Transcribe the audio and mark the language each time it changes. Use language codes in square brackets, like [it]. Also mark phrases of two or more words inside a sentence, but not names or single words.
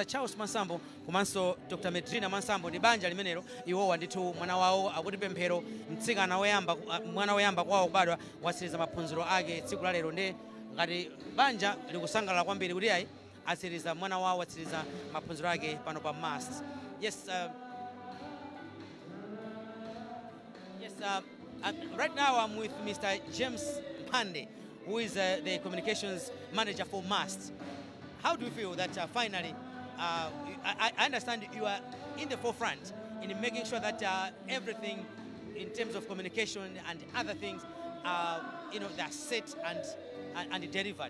[ny] Charles Mansambo komanso Dr. Medrina Mansambo ndi banja limenelo iwowa ndithu mwana wawo akuti pemphero mtsikana woyamba mwana woyamba kwawo kubadwa watsiriza maphunziro ake tsiku la lero ndi ngati banja likusangalala kwambiri kuti ayi atsiriza mwana wawo watsiriza maphunziro ake pano pa MAST. [en] Right now I'm with Mr. James Pande, who is the communications manager for MAST. How do you feel that finally, I understand you are in the forefront in making sure that everything in terms of communication and other things, they're set and delivered.